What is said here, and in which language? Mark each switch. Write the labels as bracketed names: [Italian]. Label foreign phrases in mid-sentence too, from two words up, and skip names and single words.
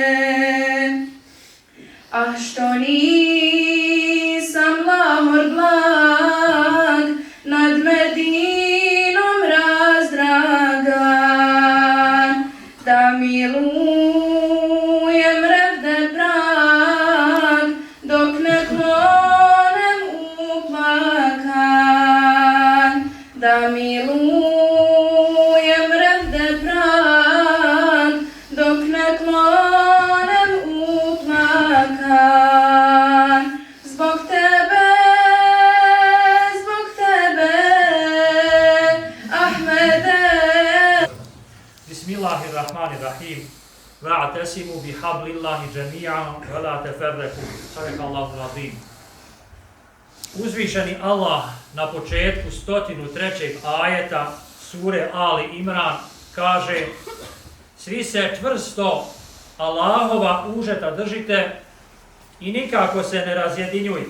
[Bosnian] Ah, što nisam lahor blag, nad Medinom razdragan, da milujem revde prag, dok ne klonem uplakan. Da milujem revde prag, dok ne klonem uplakan. Zbog tebe, [Arabic] بسم الله الرحمن الرحيم. واعتصموا بحبل الله جميعا ولا تفرقوا. صدق الله العظيم. [Bosnian] Uzvišeni Allah na početku 103. ajeta sure Ali Imran kaže: svi se čvrsto Allahova užeta držite i nikako se ne razjedinjujte.